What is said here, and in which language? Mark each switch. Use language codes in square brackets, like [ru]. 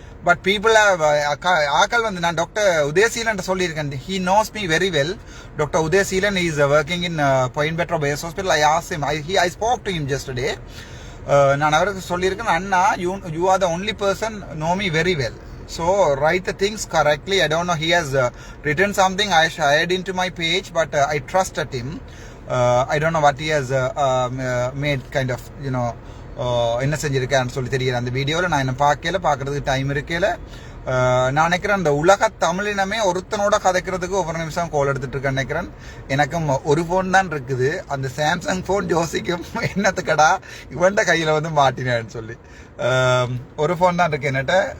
[en] But people have [ta] ஆக்கள் வந்து நான் டாக்டர் உதயசீலன் சொல்லியிருக்கேன். [en] He knows me very well. Dr. Udayaseelan is working in Point Betra Base Hospital. I asked him. I spoke to him yesterday. [ta] நான் அவருக்கு சொல்லியிருக்கேன், [en] அண்ணா you are the only person know me very well. So write the things correctly. I don't know. He has written something. I shared into my page, but I trusted him. I don't know what he has made kind of, you know, [ta] என்ன செஞ்சிருக்கான்னு சொல்லி தெரியல. அந்த வீடியோவில் நான் என்ன பார்க்கறதுக்கு time இருக்கல. நான் நினைக்கிறேன் அந்த உலக தமிழினமே ஒருத்தனோட கதைக்கிறதுக்கு ஒவ்வொரு நிமிஷம் கால் எடுத்துட்டு இருக்கேன் நினைக்கிறேன். எனக்கும் ஒரு ஃபோன் தான் இருக்குது. அந்த சாம்சங் ஃபோன் ஜோசிக்கும் என்னத்துக்கடா இவன்ட கையில் வந்து மாட்டினேன்னு சொல்லி ஒரு ஃபோன் தான் இருக்கு என்னட்ட.